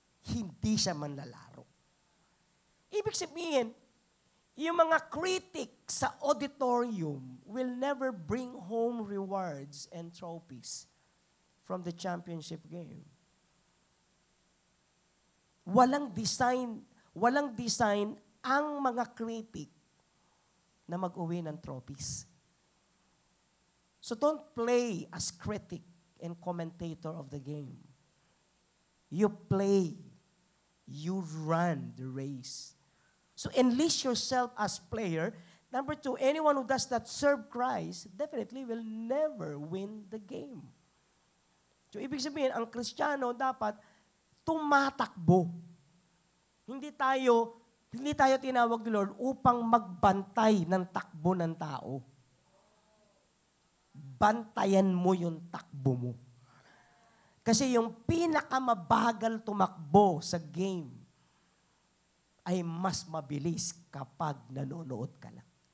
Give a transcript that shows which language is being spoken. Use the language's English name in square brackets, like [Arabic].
[Filipino] Hindi siya manlalaro. Ibig sabihin, yung mga [English] critics sa auditorium will never bring home rewards and trophies from the championship game. [Filipino] Walang design ang mga critic na mag-uwi ng trophies. [English] So don't play as critic and commentator of the game. You play. You run the race. So enlist yourself as player. Number 2, anyone who does not serve Christ definitely will never win the game. [Filipino] So ibig sabihin, ang Kristiyano dapat tumatakbo. Hindi tayo tinawag ni Lord upang magbantay ng takbo ng tao. Bantayan mo yung takbo mo. Kasi yung pinakamabagal tumakbo sa game ay mas mabilis kapag nanonood ka lang.